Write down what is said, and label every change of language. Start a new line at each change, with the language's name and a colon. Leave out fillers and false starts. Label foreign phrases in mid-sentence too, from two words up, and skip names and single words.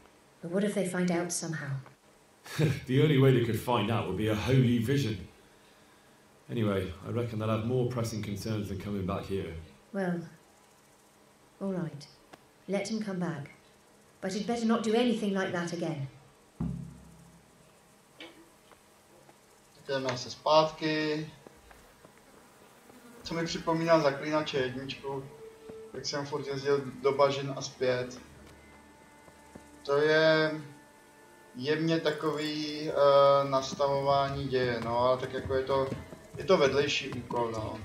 English: But what if they find out somehow? The only way they could find out would be a holy vision. Anyway, I reckon they'll have more pressing concerns than coming back here. Well, all right. Let him come back. But he'd better not do anything like that again.
Czech: Jdeme se zpátky. Co mi připomíná Zaklínače jedničku, jak jsem furt jezdil do bažin a zpět. To je jemně takový nastavování děje, no, ale tak jako je to vedlejší úkol, no.